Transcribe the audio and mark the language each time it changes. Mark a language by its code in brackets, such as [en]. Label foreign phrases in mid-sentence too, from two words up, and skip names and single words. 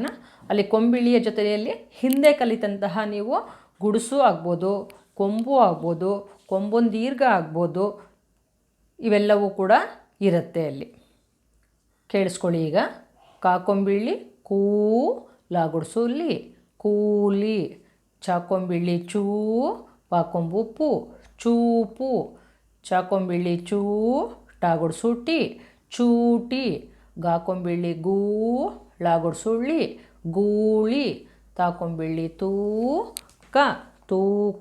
[kn] ಅಲ್ಲಿ ಕೊಂಬಿಳಿಯ ಜೊತೆಯಲ್ಲಿ ಹಿಂದೆ ಕಲಿತಂತಹ ನೀವು ಗುಡುಸು ಆಗ್ಬೋದು, ಕೊಂಬು ಆಗ್ಬೋದು, ಕೊಂಬೊಂದು ದೀರ್ಘ ಆಗ್ಬೋದು, ಇವೆಲ್ಲವೂ ಕೂಡ ಇರುತ್ತೆ ಅಲ್ಲಿ. ಕೇಳಿಸ್ಕೊಳ್ಳಿ ಈಗ. ಕಾಕೊಂಬಿಳಿ ಕೂ, ಲಾಗುಡ್ಸು ಲಿ, ಕೂಲಿ. ಚಾಕೊಂಬಿಳಿ ಚೂ, ಪಾಕೊಂಬು ಪು, ಚೂಪು. ಚಾಕೊಂಬಿಳಿ ಚೂ, ಟಾಗುಡ್ಸು ಟಿ, ಚೂಟಿ. ಗಾಕೊಂಬಿಳಿ ಗೂ, ಳಾಗುಡ್ಸು ಳಿ, ಗೂಳಿ. ತಾಕೊಂಬಿಳಿ ತೂ ಕ, ತೂಕ.